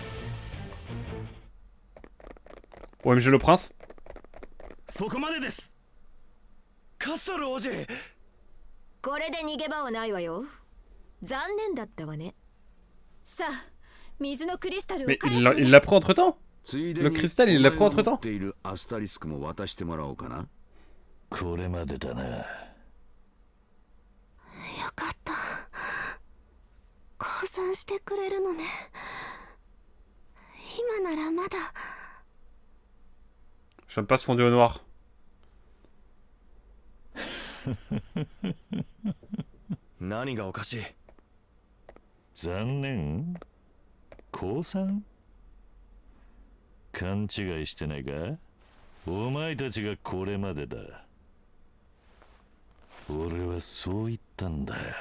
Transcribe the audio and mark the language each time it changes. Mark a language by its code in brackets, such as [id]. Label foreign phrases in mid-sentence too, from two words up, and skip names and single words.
[fr] OMG le prince. [ja] カストル王子。これで逃げ場はないわよ。残念だったわね。さあ、水のクリスタルを [fr] Mais [ja] 返 [fr] il [ja] す [fr] l'a [ja] のです。 [fr] il l'a pris entre temps? [ja] ついで [fr] Le [ja] に [fr] cristal, il l'a pris entre [ja] お前が持 [fr] temps? [ja] っているアスタリスクも渡してもらおうかな。これまでだな。よかった。降参してくれるのね。今ならまだ。 [fr] J'aime pas ce fondu au noir. [ja] 何がおかしい？残念？降参？勘違いしてないか？お前たちがこれまでだ。俺はそう言ったんだよ。